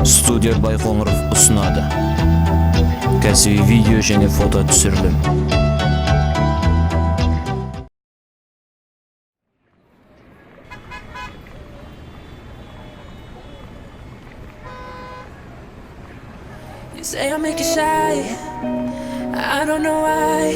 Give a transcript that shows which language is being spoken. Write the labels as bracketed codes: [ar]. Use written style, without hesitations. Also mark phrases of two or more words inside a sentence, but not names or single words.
[kk] Студия BAIKONUROV ұсынады. Кәсіби видео және фото түсірілім. [en] You say I make you shy, I don't know why.